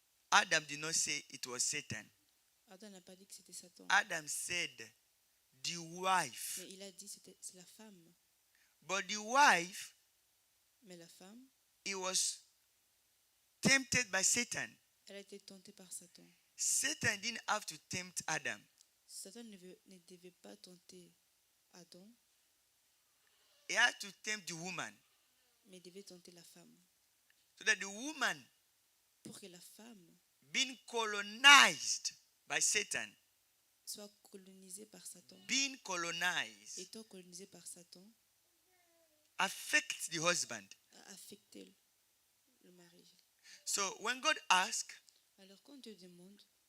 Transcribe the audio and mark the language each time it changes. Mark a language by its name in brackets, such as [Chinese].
[English] Adam did not say it was Satan. [French] Adam n'a pas dit que c'était Satan. [English] Adam said the wife. [French] Mais il a dit que c'est la femme. [English] But the wife, [French] Mais la femme, [English] he was tempted by Satan. [French] elle a été tentée par Satan. [English] Satan didn't have to tempt Adam. [French] Satan ne devait pas tenter Adam, [English] He had to tempt the woman. [French] mais devait tenter la femme. [English] So that the woman, [French] Pour que la femme [English] being colonized by Satan, [French] soit colonisée par Satan. [English] being colonized, [French] Étant colonisée par Satan, [English] affects the husband. [French] a affecté le mari. [English] So when God asked, [French] Alors quand Dieu demande,